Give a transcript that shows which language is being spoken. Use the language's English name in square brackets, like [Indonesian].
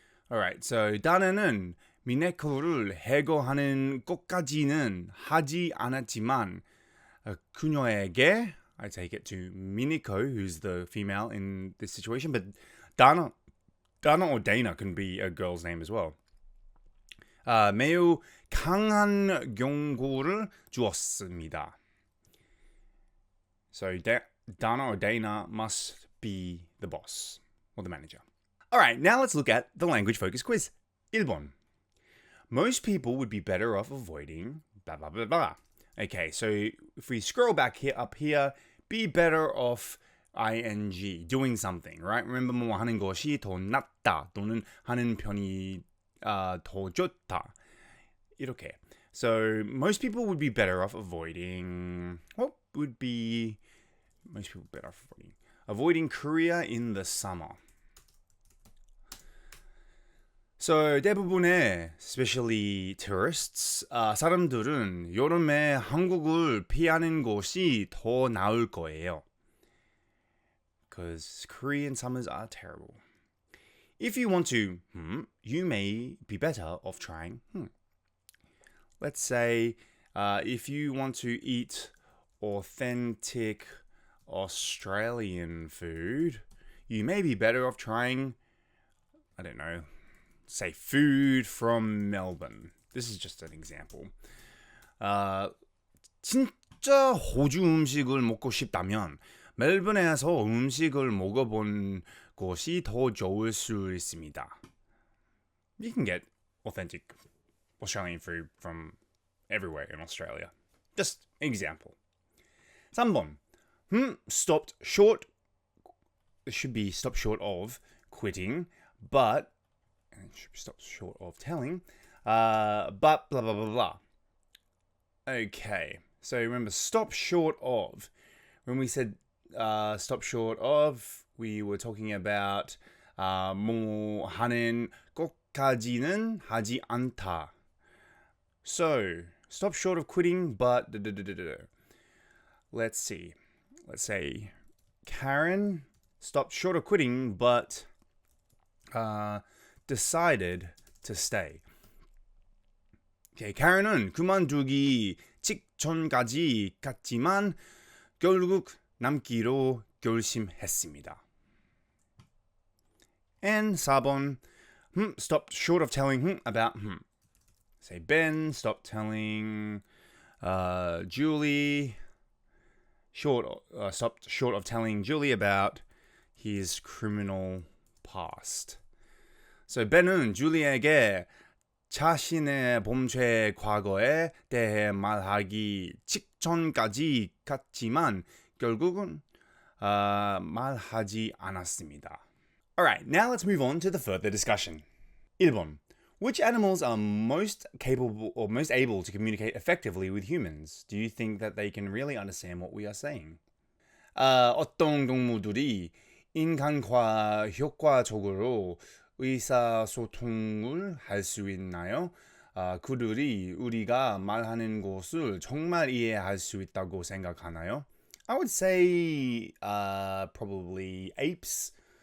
[English] Alright, so [Korean] Dana는 미네코를 해고하는 것까지는 하지 않았지만 그녀에게, [English] I take it to Miniko, who's the female in this situation, but Dana or Dana can be a girl's name as well. [Korean] 매우 강한 경고를 주었습니다. [English] So Dana or Dana must be the boss or the manager. Alright, now let's look at the language focus quiz. [Korean] 1번. [English] Most people would be better off avoiding blah blah blah blah. Okay, so if we scroll back up here, be better off ing, doing something, right? Remember [Korean] 뭐 하는 것이 더 낫다 또는 하는 편이 더 좋다. 이렇게. [English] So most people would be better off avoiding. What would be most people better off avoiding Korea in the summer? [Korean] So 대부분의 [English] especially tourists [Korean] 사람들은 여름에 한국을 피하는 것이 더 나을 거예요. [English] Because Korean summers are terrible. If you want to, you may be better off trying. Let's say if you want to eat authentic Australian food, you may be better off trying, I don't know, say food from Melbourne. This is just an example. [Korean] 진짜 호주 음식을 먹고 싶다면 멜번에서 음식을 먹어본 것이 더 좋을 수 있습니다. [English] You can get authentic Australian food from everywhere in Australia. Just an example. 3번. Stopped short. It should be stopped short of quitting, but it should be stopped short of telling. But blah blah blah blah. Okay. So remember, stop short of. When we said stop short of, we were talking about [Korean] 뭐 하는 것까지는 하지 않다. [English] So, stop short of quitting, but let's see. Let's say Karen stopped short of quitting, but decided to stay. Okay, [Korean] Karen은 그만두기 직전까지 갔지만 결국 남기로 결심했습니다. [English] And 4번, stopped short of telling about Say Ben stopped telling Julie, stopped short of telling Julie about his criminal past. [Korean] So Ben은 줄리에게 자신의 범죄 과거에 대해 말하기 직전까지 갔지만 결국은 말하지 않았습니다. [English] Alright, now let's move on to the further discussion. 1번. Which animals are most capable or most able to communicate effectively with humans? Do you think that they can really understand what we are saying? [Korean] 어떤 동물들이 인간과 효과적으로 의사소통을 할 수 있나요? 그들이 우리가 말하는 것을 정말 이해할 수 있다고 생각하나요? [English] I would say probably apes.